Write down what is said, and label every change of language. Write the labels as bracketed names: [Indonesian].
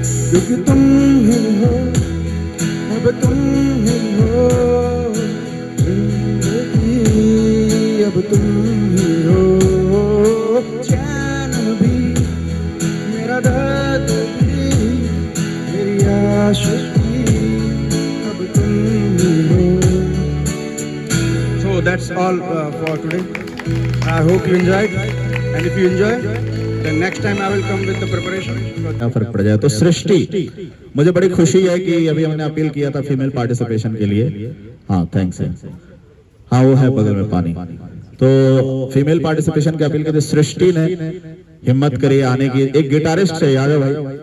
[Hindi] क्योंकि तुम ही हो, अब तुम ही हो जिंदगी, अब तुम ही हो चैन भी, मेरा दर्द भी, मेरी आशिकी, अब तुम ही हो। [English] So that's all for today. I hope you enjoyed, and if you enjoy, then next time I will come with the preparation. [Hindi] क्या फर्क पड़ जाए। तो सृष्टि, मुझे बड़ी खुशी है कि अभी हमने अपील किया था फीमेल पार्टिसिपेशन के लिए, हाँ थैंक्स है, हाँ वो है बगल में पानी। तो फीमेल पार्टिसिपेशन की अपील करते सृष्टि ने हिम्मत करी आने की, एक गिटारिस्ट है यादव भाई।